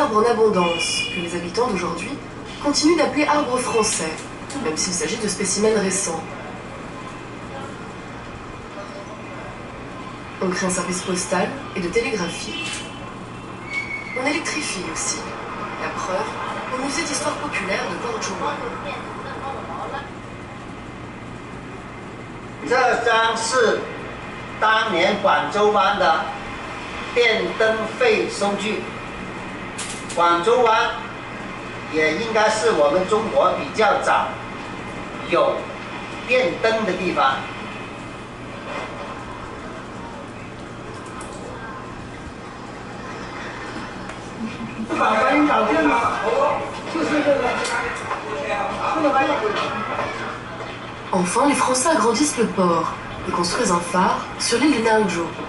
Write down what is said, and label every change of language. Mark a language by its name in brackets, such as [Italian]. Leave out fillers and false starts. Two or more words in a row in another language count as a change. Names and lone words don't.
[French] arbres en abondance, que les habitants d'aujourd'hui continuent d'appeler arbres français, même s'il s'agit de spécimens récents. On crée un service postal et de télégraphie. On électrifie aussi. La l'épreuve au musée d'histoire populaire de Guangzhou. [Chinese] 这张是当年广州湾的电灯费收据。广州湾也应该是我们中国比较早有电灯的地方。 [French] Enfin, les Français agrandissent le port et construisent un phare sur l'île de Naouzhou.